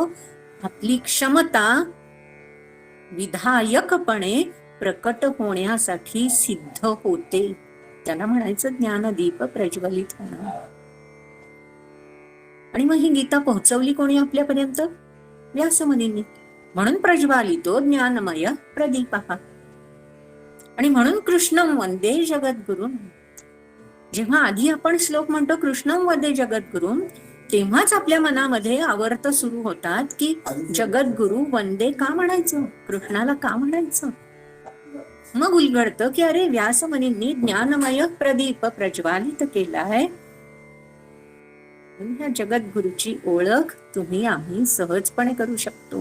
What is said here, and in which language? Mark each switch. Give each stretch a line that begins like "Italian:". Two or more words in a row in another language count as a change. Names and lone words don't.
Marathi: आपली क्षमता विधायकपणे प्रकट होण्यासाठी सिद्ध होते. त्याला म्हणायचं ज्ञानदीप प्रज्वलित होणं. आणि मग ही गीता पोहोचवली कोणी आपल्यापर्यंत? व्यासमुनींनी. म्हणून
Sanskrit: प्रज्वालितो ज्ञानमय प्रदीपः.
Marathi: आणि म्हणून
Sanskrit: कृष्णं वंदे जगद्गुरुं.
Marathi: जेव्हा आधी आपण श्लोक म्हणतो
Sanskrit: कृष्णं वंदे जगद्गुरुं,
Marathi: तेव्हाच आपल्या मनामध्ये आवर्त सुरू होतात की जगद्गुरु वंदे का म्हणायचं, कृष्णाला का म्हणायचं. मग उलगडतं की अरे व्यासमुनींनी ज्ञानमय प्रदीप प्रज्वालित केलाय. ह्या जगद्गुरूची ओळख तुम्ही आम्ही सहजपणे करू शकतो.